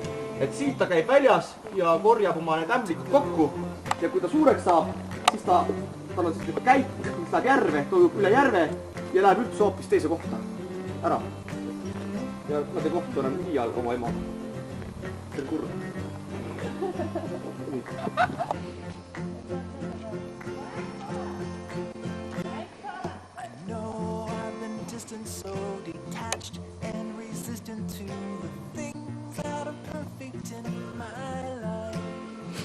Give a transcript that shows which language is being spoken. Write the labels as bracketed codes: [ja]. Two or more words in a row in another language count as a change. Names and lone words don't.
[et] Et siit ta käib väljas ja korjab oma need ämblikud kokku. Ja kui ta suureks saab, siis tal on siis nagu käik, mis läheb järve, toimub üle järve ja läheb üldse hoopis teise kohta ära. Ja nad ei kohtu enam iial oma ema. See on kurb. [en] So detached and resistant to the things that are perfect in my life.